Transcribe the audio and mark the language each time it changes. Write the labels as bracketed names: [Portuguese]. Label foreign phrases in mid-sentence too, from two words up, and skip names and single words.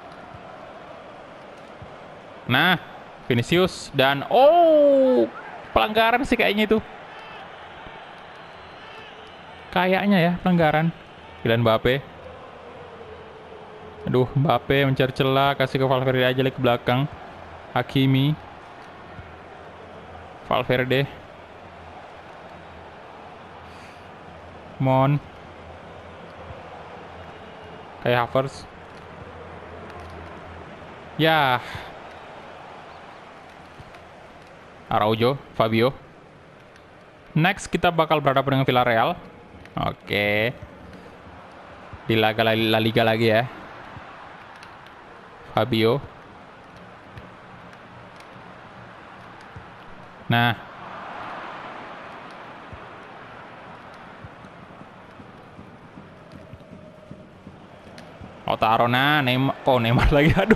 [Indonesian] Nah, Vinicius dan pelanggaran sih kayaknya itu. Kayaknya ya pelanggaran. Kylian Mbappe. Aduh, Mbappe mencari celah, kasih ke Valverde aja ke belakang. Hakimi. Valverde. Mon. Kai Havertz. Ya. Araujo, Fabio. Next kita bakal berhadapan dengan Villarreal. Oke. Di La Liga lagi ya. Fabio. Nah, Lautaro, nah Neymar, kok Neymar lagi, aduh.